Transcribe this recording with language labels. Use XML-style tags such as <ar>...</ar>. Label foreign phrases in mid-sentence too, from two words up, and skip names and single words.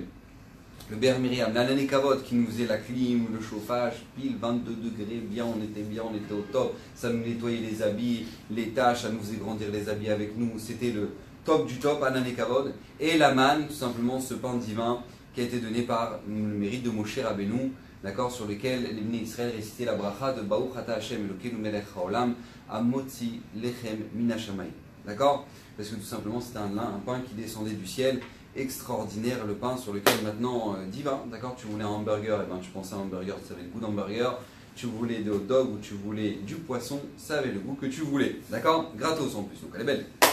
<fr>Le Be'er Myriam, l'Anan Kavod qui nous faisait la clim, le chauffage, pile 22 degrés, bien, on était au top, ça nous nettoyait les habits, les tâches, ça nous faisait grandir les habits avec nous, c'était le top du top, Anan Kavod. Et la manne, tout simplement ce pain divin qui a été donné par le mérite de Moshe Rabbeinu, d'accord, sur lequel les Bnei Israël récitaient la bracha de</fr> <he>ברוך אתה השם אלוקינו מלך העולם המוציא לחם מן השמים,</he> <fr>d'accord? Parce que tout simplement c'était un pain qui descendait du ciel. Extraordinaire, le pain sur lequel maintenant divin, d'accord, tu voulais un hamburger, et ben tu pensais à un hamburger, ça avait le goût d'hamburger, tu voulais des hot dogs ou tu voulais du poisson, ça avait le goût que tu voulais, d'accord, gratos en plus, donc elle est belle.</fr>